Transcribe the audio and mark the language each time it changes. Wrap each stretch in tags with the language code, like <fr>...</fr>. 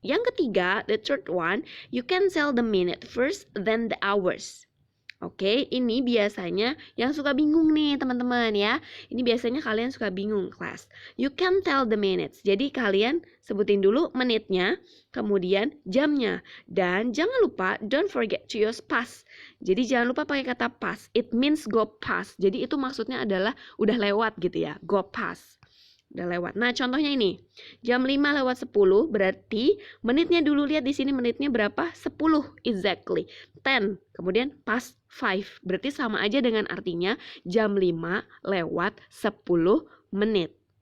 <id>Yang ketiga,</id> <en>the third one, you can tell the minute first then the hours.</en> <id>Oke, ini biasanya yang suka bingung nih teman-teman ya. Ini biasanya kalian suka bingung kelas.</id> <en>You can tell the minutes.</en> <id>Jadi kalian sebutin dulu menitnya, kemudian jamnya. Dan jangan lupa,</id> <en>don't forget to use past.</en> <id>Jadi jangan lupa pakai kata past.</id> <en>It means go past.</en> <id>Jadi itu maksudnya adalah udah lewat gitu ya.</id> <en>Go past.</en> <id>Udah lewat. Nah, contohnya ini. Jam 5:10 berarti menitnya dulu, lihat di sini menitnya berapa?</id> <en>10 exactly. 10.</en> <id>Kemudian</id> <en>past 5.</en> <id>Berarti sama aja dengan artinya jam 5 lewat 10 menit.</id>